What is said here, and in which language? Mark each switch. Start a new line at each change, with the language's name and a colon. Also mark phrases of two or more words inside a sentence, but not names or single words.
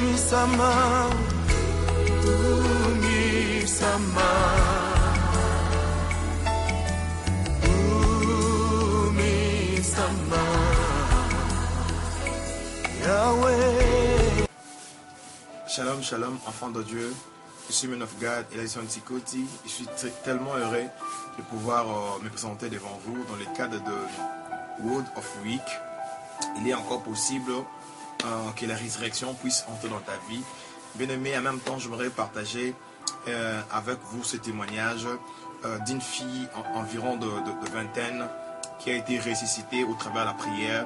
Hebrew: sama, umi sama, umi sama, Yahweh. Shalom, shalom,
French: enfants de Dieu. Je suis
English: Man of God,
French: Elijah Ntikoti. Je suis tellement heureux de pouvoir me présenter devant vous dans le cadre de Word of Week. Il est encore possible que la résurrection puisse entrer dans ta vie. Bien aimé, en même temps, j'aimerais partager avec vous ce témoignage d'une fille environ de vingtaine qui a été ressuscitée au travers de la prière.